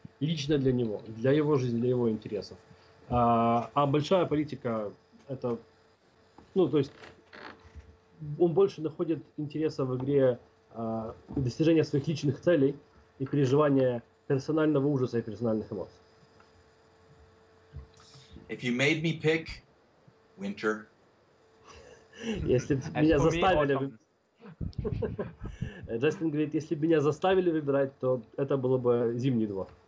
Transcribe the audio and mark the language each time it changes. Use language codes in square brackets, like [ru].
[ru] Лично для него, для его жизни, для его интересов. А большая политика это... то есть он больше находит интереса в игре достижения своих личных целей и переживания персонального ужаса и персональных эмоций. [en] If you made me pick, winter. [ru] Если бы меня заставили... Джастин говорит, если бы меня заставили выбирать, то это было бы зимний двор.